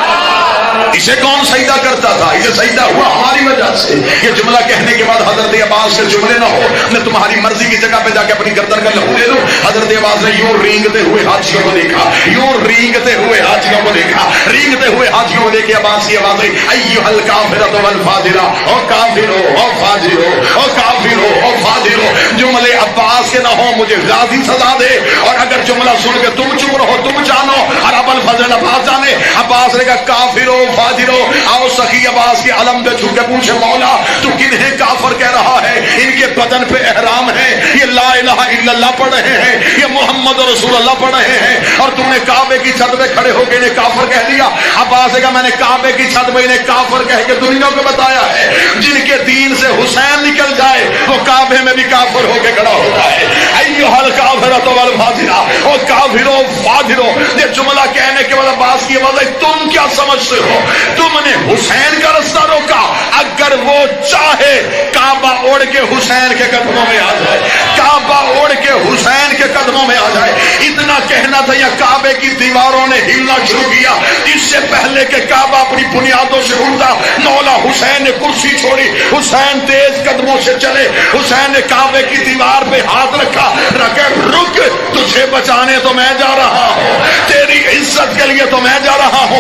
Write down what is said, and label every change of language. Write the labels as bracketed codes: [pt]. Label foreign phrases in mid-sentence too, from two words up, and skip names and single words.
[ur] اسے کون سجدہ کرتا تھا؟ اسے سجدہ ہوا ہماری وجہ سے۔ یہ جملہ کہنے کے بعد حضرت عباس کے جملے نہ ہو میں تمہاری مرضی کی جگہ پہ جا کے اپنی گردن کا لہو لے لوں۔ حضرت عباس نے یوں رینگتے ہوئے حاجیوں کو دیکھا، یوں رینگتے ہوئے حاجیوں کو دیکھا، رینگتے ہوئے حاجیوں کو دیکھ کے عباس کی آواز آئی [ar] ایھا الکافرۃ والفاجرہ، [ur] او کافرو او فاجرو او کافرو او فاجرو۔ جملے عباس کے نہ ہو مجھے غازی سزا دے، اور اگر جملہ سن کے تم چپ رہو تم جانو اور ابو الفضل عباس جانے۔ عباس نے کہا کافرو فاجرو۔ آؤ سخی عباس کے علم پہ جھک کے پوچھے مولا تو کنہیں کافر کہہ رہا ہے؟ ان کے بدن پہ احرام ہے، یہ [ar] لا الہ الا اللہ [ur] پڑھ رہے ہیں، یہ [ar] محمد رسول اللہ [ur] پڑھ رہے ہیں، اور تم نے کعبے کی چھت پہ کھڑے ہو کے انہیں کافر کہہ دیا۔ عباس نے کہا میں نے کعبے کی چھت پہ انہیں کافر کہہ کے دنیا کو بتایا ہے، جن کے دین سے حسین نکل جائے وہ کعبے میں بھی کافر ہو کے کھڑا ہوتا ہے۔ [ar] ایھا الکافرۃ والفاجرہ، [ur] او کافرو فاجرو۔ یہ جملہ کہنے کے بعد عباس کی آواز ہے تم کیا سمجھتے ہو؟ تم نے حسین کا رستہ روکا، اگر وہ چاہے کعبہ اوڑھ کے حسین کے قدموں میں آ جائے، کعبہ اوڑھ کے حسین کے قدموں میں آ جائے۔ اتنا کہنا تھا یا کعبے کی دیواروں نے ہلنا شروع کیا، اس سے پہلے کہ کعبہ اپنی بنیادوں سے اٹھتا مولا حسین نے کرسی چھوڑی، حسین تیز قدموں سے چلے، حسین نے کعبے کی دیوار پہ ہاتھ رکھا، رکھے رک تجھے بچانے تو میں جا رہا ہوں، تیری عزت کے لیے تو میں جا رہا ہوں۔